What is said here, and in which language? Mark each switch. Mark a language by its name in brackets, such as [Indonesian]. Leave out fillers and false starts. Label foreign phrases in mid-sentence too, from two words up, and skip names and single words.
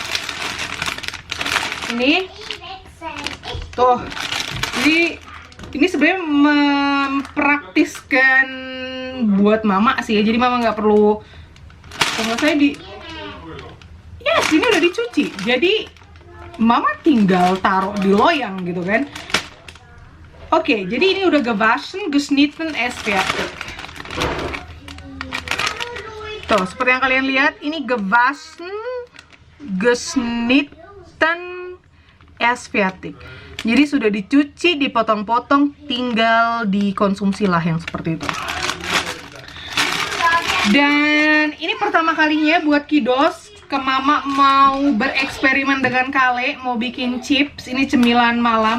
[Indonesian] Ini tuh, jadi ini sebenarnya mempraktiskan buat Mama sih ya, jadi Mama nggak perlu, kalau saya di yes, ini udah dicuci, jadi Mama tinggal taruh di loyang gitu kan. Oke, jadi ini udah [German] gewaschen, geschnitten, es fertig. [Indonesian] Tuh, seperti yang kalian lihat, ini [German] gewaschen, geschnitten, es fertig. [Indonesian] Jadi sudah dicuci, dipotong-potong, tinggal dikonsumsi lah yang seperti itu. Dan ini pertama kalinya buat kiddos ke Mama mau bereksperimen dengan kale, mau bikin chips. Ini cemilan malam.